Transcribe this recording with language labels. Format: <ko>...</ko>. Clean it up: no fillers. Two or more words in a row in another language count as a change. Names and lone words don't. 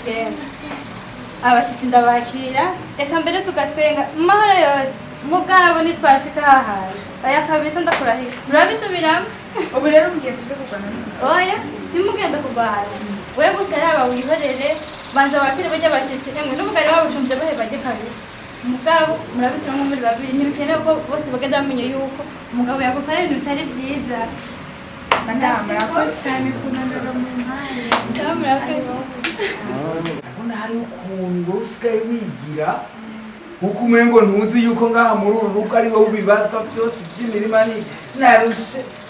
<rn>rugenda abashitsi ndabakira reka mbere tugatwenga mahoro yose mugabo nitwashika hahaye aya kabisa ndakurahira turabisubiramo ubu rero mugiye tuze kugwana oya simugenda kugwana wewe gusa raba wihorere banza wakire bajya bashitsi emwe n'umugari wabo ucumvye bahebaje kabisa umugabo murabisubiramo muri babiri ntibikeneye ko bose bagenda bamenye yuko umugabo yagukorera ibintu bitari byiza Madame, murakoze cyane kunanira mu mpande. Ndabona hari ukuntu usigaye wigira nkuko umengo ntuzi yuko ngaha muri uru rugo ari wowe ubibazwa byose by'imirima ni narushe</rn>